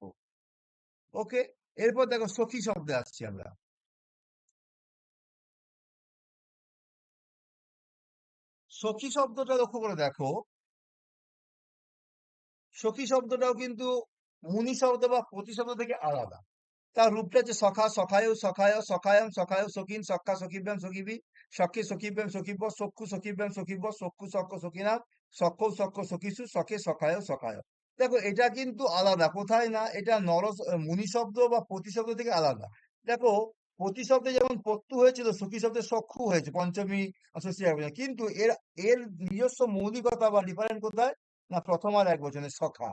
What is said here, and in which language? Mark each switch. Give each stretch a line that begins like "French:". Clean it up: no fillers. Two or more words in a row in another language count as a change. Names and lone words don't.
Bangla: ওকে, এরপর দেখো সখী শব্দে আসছি আমরা। সখী শব্দটা লক্ষ্য করে দেখো, সখী শব্দটাও কিন্তু মুনি শব্দ বা পতি শব্দ থেকে আলাদা। তার রূপটা হচ্ছে
Sanskrit: সখা, সখায়, সখায়, সখায়াম, সখায়, সখিন, সখা, সখিব্যাম, সখিবি, সখে, সখিব্যাম, সখিব, সক্ষু, সখিব্যাম, সখিব, সক্ষু, সক্ষ, সখিনাম, সক্ষ, সক্ষ, সখিসু, সখে, সখায়, সখায়।
Bangla: দেখো এটা কিন্তু আলাদা, কোথায় না, এটা মুনি শব্দ বা পতি শব্দ থেকে আলাদা। দেখো, পতি শব্দে যেমন পত্তু হয়েছিল, সখী শব্দে সক্ষু হয়েছে পঞ্চমী ষষ্ঠী একবচনে, কিন্তু এর এর নিজস্ব মৌলিকতা বা ডিফারেন্ট কোথায় না, প্রথম আর এক বচনে সখা।